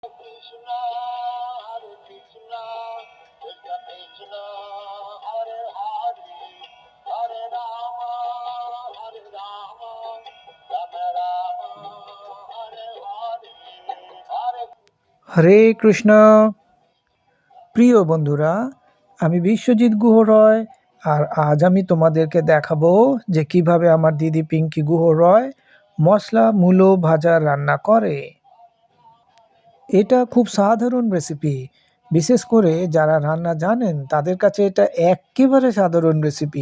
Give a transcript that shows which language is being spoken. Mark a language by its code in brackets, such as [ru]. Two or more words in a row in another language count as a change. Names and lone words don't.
[sa] Krishna, Hare Krishna, Krishna Krishna, Hare Hare, Hare Rama, Hare Rama, Rama Rama, Hare Hare, Hare হরে কৃষ্ণ। [bn] প্রিয় বন্ধুরা, আমি বিশ্বজিৎ গুহ রয়, আর আজ আমি তোমাদেরকে দেখাবো যে কিভাবে আমার দিদি পিঙ্কি গুহ রয় মশলা মূলো ভাজা রান্না করে। এটা খুব সাধারণ রেসিপি, বিশেষ করে যারা রান্না জানেন তাদের কাছে এটা একেবারে সাধারণ রেসিপি।